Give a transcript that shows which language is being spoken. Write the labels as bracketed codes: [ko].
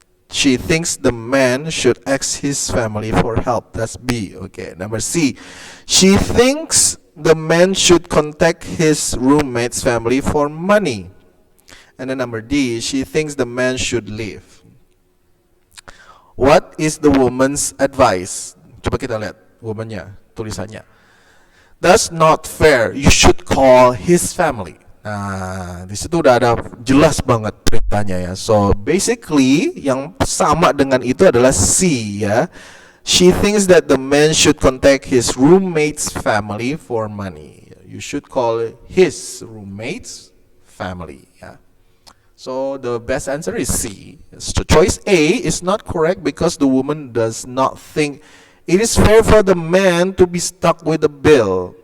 [en] She thinks the man should ask his family for help. That's B. Okay. Number C. She thinks the man should contact his roommate's family for money. And then number D. She thinks the man should leave. What is the woman's advice? [id] Coba kita lihat womannya, tulisannya. [en] That's not fair. You should call his family. [id] Nah, di situ udah ada jelas banget perintahnya ya. [en] So basically [id] yang sama dengan itu adalah C ya. [en] She thinks that the man should contact his roommate's family for money. You should call his roommate's family ya. So the best answer is C. So choice A is not correct because the woman does not think it is fair for the man to be stuck with the bill.